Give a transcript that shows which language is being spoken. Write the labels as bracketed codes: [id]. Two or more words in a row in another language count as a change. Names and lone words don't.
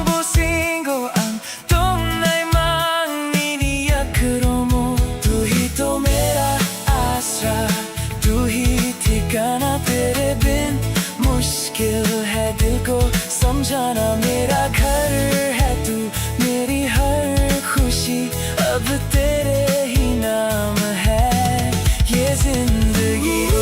[trp] businggo ang tunay mang niniyakuro mo [hi] तू ही तो मेरा आसरा तू ही ठिकाना तेरे बिन मुश्किल है दिल को समझाना। मेरा घर है तू, मेरी हर खुशी अब तेरे ही नाम है ये जिंदगी।